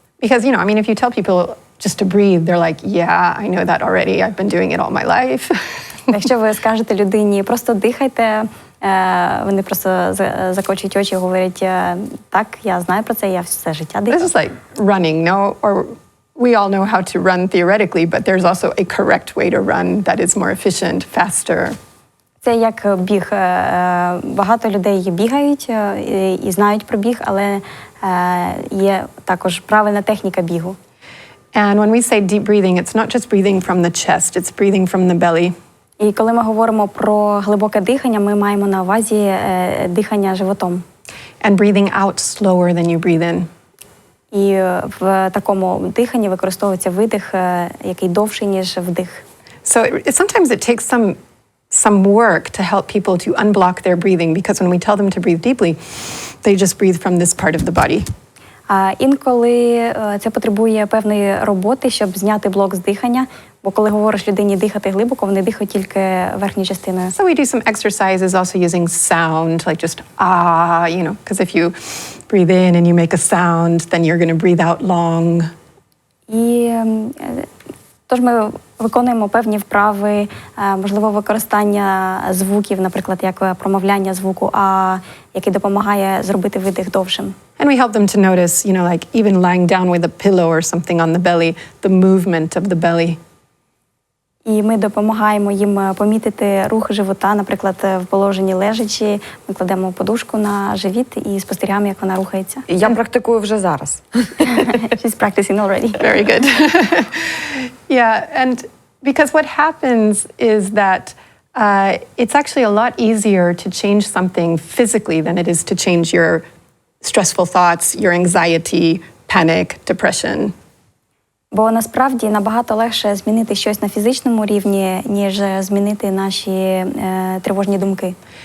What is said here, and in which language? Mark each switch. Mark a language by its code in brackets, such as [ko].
[en] Because, you know, I mean, if you tell people just to breathe, they're like, yeah, I know that already. I've been doing it all my life. [uk] Якщо ви скажете людині, просто дихайте, вони просто закочують очі і говорять, так, я знаю про це, я все життя дихаю. [en] This is like running, no? Or we all know how to run theoretically, but there's also a correct way to run that is more efficient, faster. [uk] Це як біг. Багато людей бігають і знають про біг, але є також правильна техніка бігу. [en] And when we say deep breathing, it's not just breathing from the chest, it's breathing from the belly. [uk] І коли ми говоримо про глибоке дихання, ми маємо на увазі дихання животом. [en] And breathing out slower than you breathe in. [uk] І в такому диханні використовується видих, який довший, ніж вдих. [en] So sometimes it takes some work to help people to unblock their breathing, because when we tell them to breathe deeply, they just breathe from this part of the body. [uk] А інколи це потребує певної роботи, щоб зняти блок з дихання, бо коли говориш людині дихати глибоко, вони дихають тільки верхньою частиною. [en] So we do some exercises also using sound, like just because if you breathe in and you make a sound, then you're going to breathe out long. [uk] І тож ми виконуємо певні вправи, можливо, використання звуків, наприклад, як промовляння звуку А, який допомагає зробити видих довшим. [en] And we help them to notice, like even lying down with a pillow or something on the belly, the movement of the belly. [uk] І ми допомагаємо їм помітити рух живота, наприклад, в положенні лежачи, ми кладемо подушку на живіт і спостерігаємо, як вона рухається. Я практикую вже зараз. [en] She's practicing already. Very good. Yeah, and because what happens is that it's actually a lot easier to change something physically than it is to change your stressful thoughts, your anxiety, panic, depression. [uk] Бо насправді набагато легше змінити щось на фізичному рівні, ніж змінити наші тривожні думки.